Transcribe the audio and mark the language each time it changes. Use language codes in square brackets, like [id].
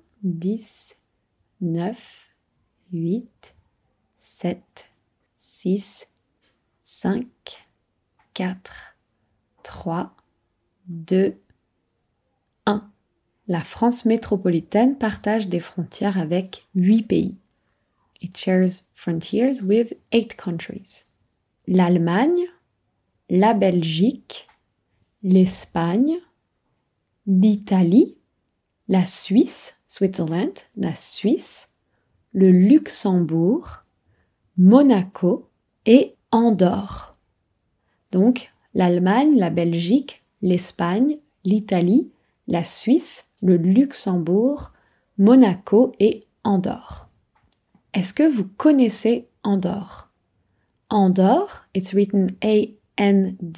[fr] 10, 9, 8, 7, 6, 5, 4, 3, 2, 1. La France métropolitaine partage des frontières avec 8 pays. [en] It shares frontiers with 8 countries. [fr] L'Allemagne, la Belgique, l'Espagne, l'Italie, la Suisse, Switzerland, la Suisse, le Luxembourg, Monaco et Andorre. Donc, l'Allemagne, la Belgique, l'Espagne, l'Italie, la Suisse, le Luxembourg, Monaco et Andorre. Est-ce que vous connaissez Andorre? [en] Andorre, it's written A-N-D-O-R-R-E.